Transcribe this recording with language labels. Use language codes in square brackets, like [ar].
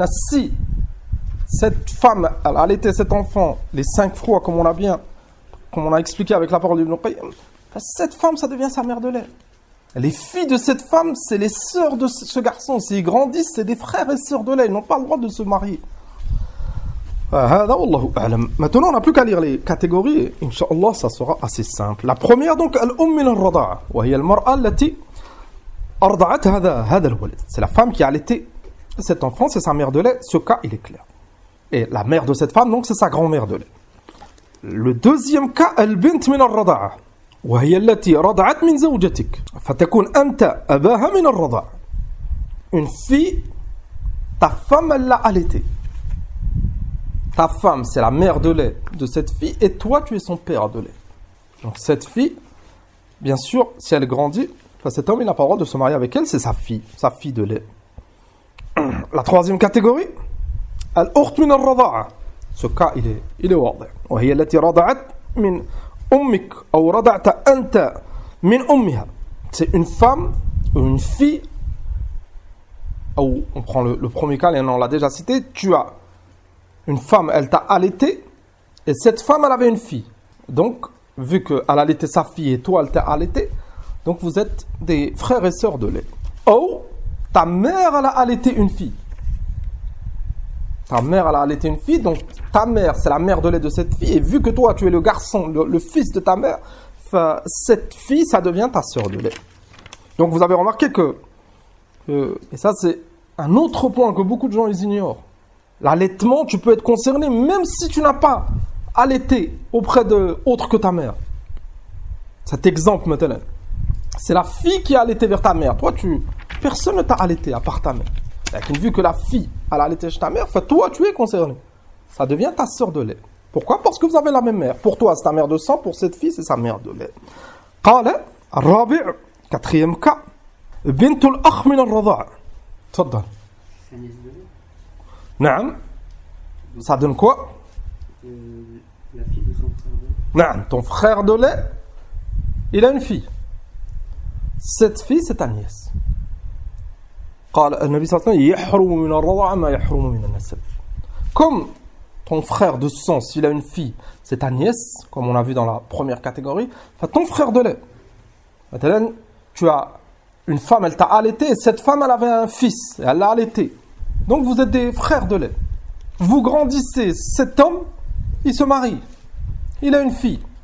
[fr] Si cette femme, elle a allaité cet enfant les 5 fois, comme on a expliqué avec la parole d'Ibn Qayyim, cette femme, ça devient sa mère de lait. Les filles de cette femme, c'est les sœurs de ce garçon. S'ils grandissent, c'est des frères et sœurs de lait. Ils n'ont pas le droit de se marier. Maintenant, on n'a plus qu'à lire les catégories. Inch'Allah, ça sera assez simple. La première, donc, al-umm min al-rada'a. [ar] وهي المرأة التي أرضعت هذا الولد. [fr] C'est la femme qui a allaité cet enfant, c'est sa mère de lait. Ce cas, il est clair. Et la mère de cette femme, donc, c'est sa grand-mère de lait. Le deuxième cas, al-bint min al-rada'a. [ar] وهي التي رضعت من زوجتك. فتكون أنت أباها من الرضاع. [fr] Une fille, ta femme, elle l'a allaité. Ta femme, c'est la mère de lait de cette fille, et toi, tu es son père de lait. Donc cette fille, bien sûr, si elle grandit, cet homme, il n'a pas le droit de se marier avec elle, c'est sa fille de lait. La troisième catégorie, al-ukht min al-rada'a. Ce cas, il est واضح. [ar] وهي التي رضعت من أمك أو رضعت أنت من أمها. [fr] C'est une femme ou une fille, ou on prend le premier cas, et on l'a déjà cité, tu as une femme, elle t'a allaité, et cette femme, elle avait une fille. Donc, vu qu'elle a allaité sa fille et toi, elle t'a allaité, donc vous êtes des frères et sœurs de lait. Ou, ta mère, elle a allaité une fille. Ta mère, elle a allaité une fille, donc ta mère, c'est la mère de lait de cette fille, et vu que toi, tu es le garçon, le fils de ta mère, cette fille, ça devient ta sœur de lait. Donc, vous avez remarqué que, et ça, c'est un autre point que beaucoup de gens ils ignorent. L'allaitement, tu peux être concerné même si tu n'as pas allaité auprès de autre que ta mère. Cet exemple maintenant, c'est la fille qui a allaité vers ta mère. Toi, personne ne t'a allaité à part ta mère. Donc, vu que la fille a allaité chez ta mère, toi, tu es concerné. Ça devient ta sœur de lait. Pourquoi? Parce que vous avez la même mère. Pour toi, c'est ta mère de sang. Pour cette fille, c'est sa mère de lait. [ar] قال الرابع, [fr] quatrième cas, [ar] بنت الأخ من الرضاع. تفضل. [fr] Naam. Ça donne quoi? La fille de son frère de lait. [ar] Naam. [fr] Ton frère de lait, il a une fille. Cette fille, c'est ta nièce. [ar] قال النبي صلى الله عليه وسلم يحرم من الرضاعة ما يحرم من النسب. [fr] Comme ton frère de sang, s'il a une fille, c'est ta nièce, comme on a vu dans la première catégorie, enfin ton frère de lait. Maintenant, tu as une femme, elle t'a allaité, et cette femme, elle avait un fils, et elle l'a allaité. Donc vous êtes des frères de lait. Vous grandissez, cet homme, il se marie. Il a une fille.